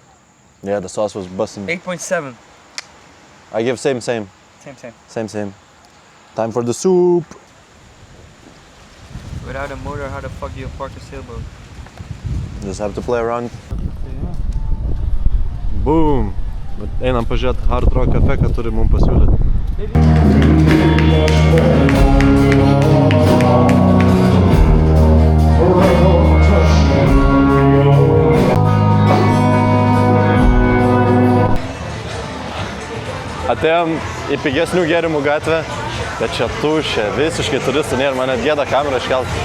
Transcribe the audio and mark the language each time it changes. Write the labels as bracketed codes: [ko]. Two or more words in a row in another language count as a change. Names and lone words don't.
[en] Yeah, the sauce was busting. 8.7. I give same. Same. Same. Time for the soup. Without a motor, how the fuck do you park a sailboat? Just have to play around. Boom! [lt] Einam pažiūrėti Hard Rock Cafe, ką turi mums pasiūlyti. Atėjom į pigesnių gėrimų gatvę, bet čia tuščia, visiškai turistų nėra, man net gėda kamerą iškelti.